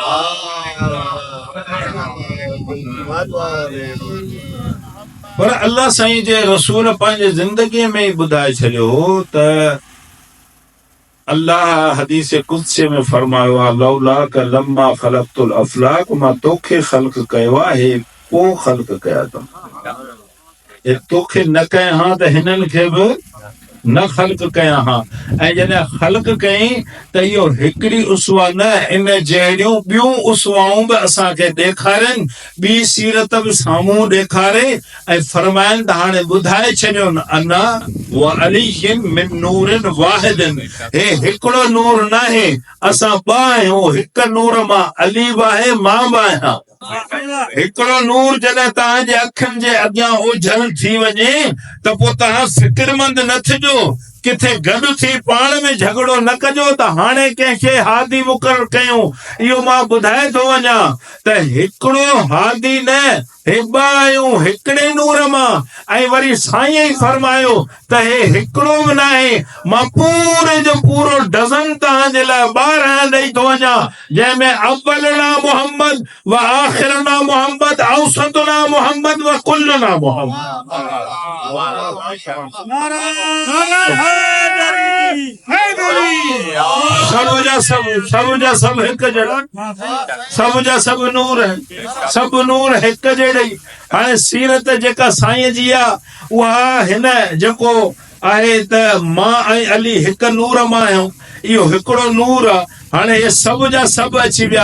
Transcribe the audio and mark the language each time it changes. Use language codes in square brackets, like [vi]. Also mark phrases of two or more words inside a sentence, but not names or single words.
[sd] पर अल्लाह साईं जे रसूल पंहिंजे ज़िंदगीअ में ई ॿुधाए छॾियो त अल्लाह हदीस कुदसी में फरमायो आहे [ar] لولاك لما خلقت الأفلاك, [sd] मां तोखे ख़ल्क़ कयो आहे, हे को ख़ल्क़ कया अथऊं, हे तोखे न कया हा त हिननि खे बि न ख़ल्क़ कया हा। ऐं जॾहिं ख़ल्क़ कयईं त इहो हिकिड़ी उसवा न, इन जहिड़ियूं ॿियूं उसवाऊं बि असांखे ॾेखारनि, ॿी सीरत बि साम्हूं ॾेखारे ऐं फरमाइनि त हाणे ॿुधाए छॾियो [ar] أنا وعلي من نور واحد, [sd] हे हिकिड़ो नूर न आहे, असां ॿ आहियूं, हिक नूर मां अली बि आहे, मां बि आहियां। हिकिड़ो नूर जॾहिं तव्हांजे अखियुनि जे अॻियां ओझल थी वञे त पोइ तव्हां फ़िक्रमंद न थिजो, किथे गॾु थी पाण में झगड़ो न कजो त हाणे कंहिंखे हादी मुक़रर कयूं। इहो मां ॿुधाए थो वञा त हिकिड़ो हादी न, हे ॿ आहियूं हिकिड़े नूर मां। ऐं वरी साईं ई फरमायो त हे हिकिड़ो बि न आहे, मां पूरे जो पूरो डज़न तव्हांजे लाइ 12 ॾेई थो वञा, जंहिंमें [ar] أولنا محمد وآخرنا محمد أوسطنا محمد وكلنا محمد. [sd] सब जा सब हिक जहिड़ा, सब जा सब नूर आहिनि, सब नूर हिक जहिड़े। हाणे सीरत जेका साईं जी आहे उहा हिन जेको आहे त मां ऐं अली हिक नूर मां आहियूं, इहो हिकिड़ो नूर आहे। हाणे हे सब जा सब अची विया।